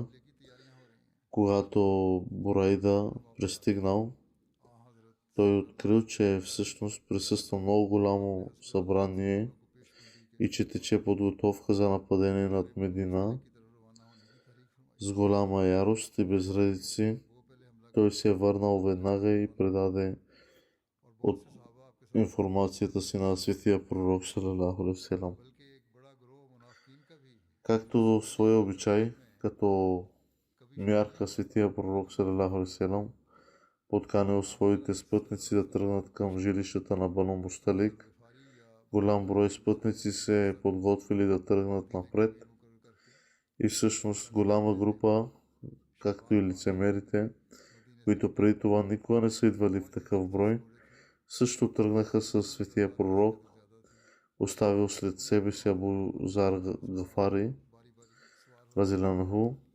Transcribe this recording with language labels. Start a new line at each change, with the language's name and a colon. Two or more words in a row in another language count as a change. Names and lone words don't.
Bulgarian: Когато Бурайда пристигнал, Той открил, че всъщност присъства много голямо събрание и че тече подготовка за нападение над Медина. С голяма ярост и безредици той се е върнал веднага и предаде от информацията си на светия пророк
Arabic: صلى الله عليه وسلم.
Bulgarian: Както своя обичай, като мярка светия пророк
Arabic: صلى الله عليه وسلم
Bulgarian: подканил своите спътници да тръгнат към жилищата на Бану Мусталик. Голям брой спътници се подготвили да тръгнат напред и всъщност голяма група, както и лицемерите, които преди това никога не са идвали в такъв брой, също тръгнаха със светия пророк, оставил след себе си Абу Зар Гафари, разилянаху.